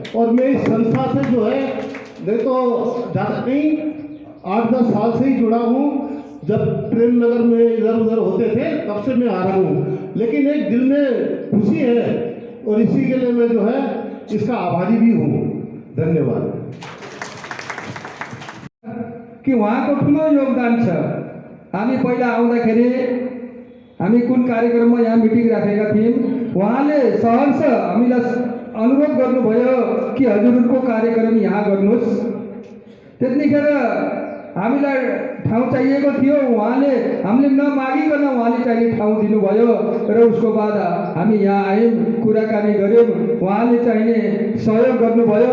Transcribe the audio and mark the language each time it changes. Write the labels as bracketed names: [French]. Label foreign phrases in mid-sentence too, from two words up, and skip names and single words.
[Hindi] और मैं इस संस्था से जो है नहीं तो ज़्यादा नहीं 8-10 साल से ही जुड़ा हूँ। जब प्रेम नगर में इधर उधर होते थे तब से मैं आ रहा हूँ, लेकिन एक दिल में खुशी है और इसी के लिए मैं जो है इसका आभारी भी हूँ। धन्यवाद। [Nepali] कि उहाँको ठुलो योगदान छ। हामी पहिला आउँदाखेरि हामी कुन कार्यक्रममा यहाँ मिटिङ राखेका थियौँ, उहाँले सहर्ष हामीलाई अनुरोध गर्नुभयो कि हजुरहरूको कार्यक्रम यहाँ गर्नुहोस्। त्यतिखेर हामीलाई ठाउँ चाहिएको थियो, उहाँले हामीले नमागिकन उहाँले चाहिने ठाउँ दिनुभयो र उसको बाद हामी यहाँ आयौँ, कुराकानी गऱ्यौँ, उहाँले चाहिने सहयोग गर्नुभयो।